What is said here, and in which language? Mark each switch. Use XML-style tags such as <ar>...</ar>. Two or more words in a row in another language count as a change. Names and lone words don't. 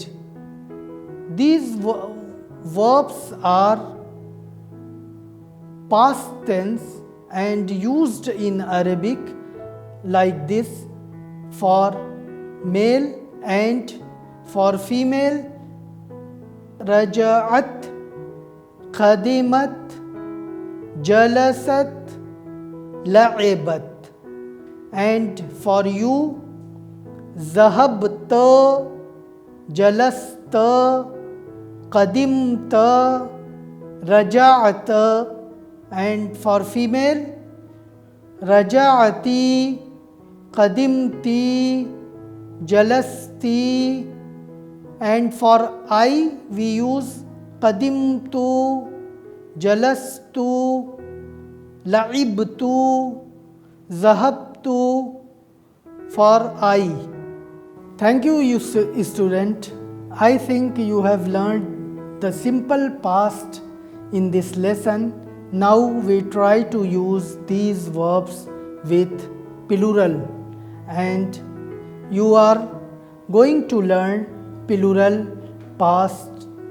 <en>These verbs are past tense and used in Arabic like this for male and for female.</en> <ar>رجعت، قدمت، جلست، لعبت.</ar> <en>And for you,</en> <ar>ذهبتَ، جلستَ، قدمتَ، رجعتَ.</ar> <en>And for female,</en> <ar>رجعتِ، قدمتِ، جلستِ.</ar> <en>And for I, we use</en> <ar>قدمتُ، جلستُ، لعبتُ، ذهبتُ</ar> <en>for I. Thank you, student. I think you have learned the simple past in this lesson. Now we try to use these verbs with plural, and you are going to learn plural past tense.</en>